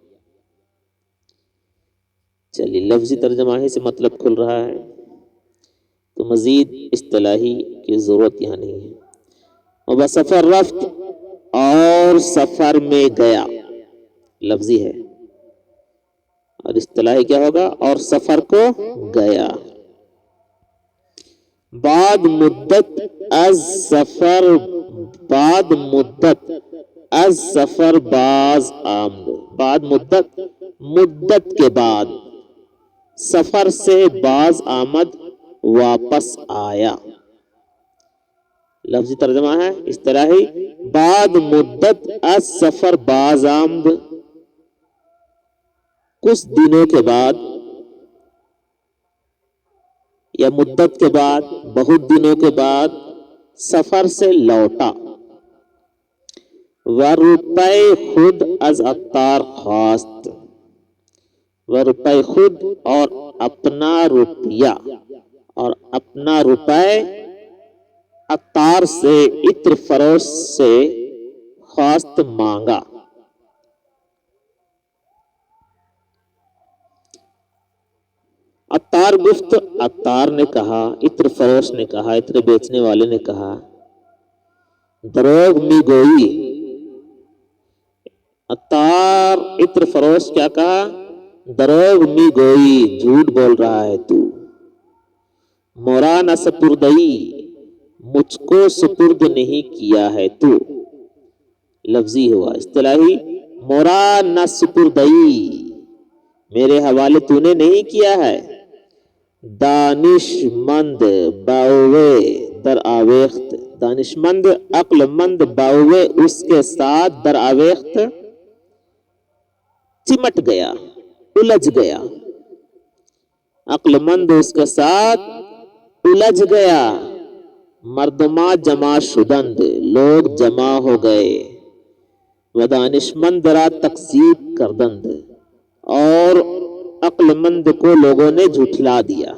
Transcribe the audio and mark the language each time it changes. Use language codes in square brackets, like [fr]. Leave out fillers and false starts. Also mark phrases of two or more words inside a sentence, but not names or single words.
[ur] چلیے لفظی ترجمہ ہی سے مطلب کھل رہا ہے تو مزید اصطلاحی کی ضرورت یہاں نہیں ہے۔ [fa] بسفر رفت، [ur] اور سفر میں گیا، لفظی ہے اور اصطلاحی کیا ہوگا، اور سفر کو گیا۔ [fa] بعد مدت از سفر، بعد مدت از سفر باز آمد، بعد مدت، [ur] مدت کے بعد، سفر سے [fa] باز آمد [ur] واپس آیا۔ لفظی ترجمہ ہے اصطلاحی، [fa] بعد مدت از سفر باز آمد، [ur] کچھ دنوں کے بعد یا مدت کے بعد، بہت دنوں کے بعد سفر سے لوٹا۔ [fa] و روپے خود از عطار خواست، و روپے خود [ur] اور اپنا روپیہ، اور اپنا روپے عطار سے، عطر فروش سے خواست مانگا۔ [fa] عطار گفت، [ur] عطار نے کہا، عطر فروش نے کہا، عطر بیچنے والے نے کہا، [fa] دروغ می گوئی۔ [ur] عطار عطر فروش کیا کہا، [fa] دروغ می گوئی، [ur] جھوٹ بول رہا ہے تو۔ [fa] مورا نہ سپردئی، [ur] مجھ کو سپرد نہیں کیا ہے تو۔ لفظی ہوا، اصطلاحی، [fa] مورا نہ سپردئی، [ur] میرے حوالے تو نے نہیں کیا ہے۔ [fa] دانش مند باوے در آویخت، دانش مند [ur] عقل مند [fa] باوے [ur] اس کے ساتھ [fa] در آویخت، [ur] چمٹ گیا، الجھ گیا. عقلمند اس کے ساتھ الجھ گیا. [fa] مردما جمع شدند, [ur] لوگ جمع ہو گئے. [fa] و دانشمند را تکذیب کردند, [ur] اور عقلمند کو لوگوں نے جھٹلا دیا.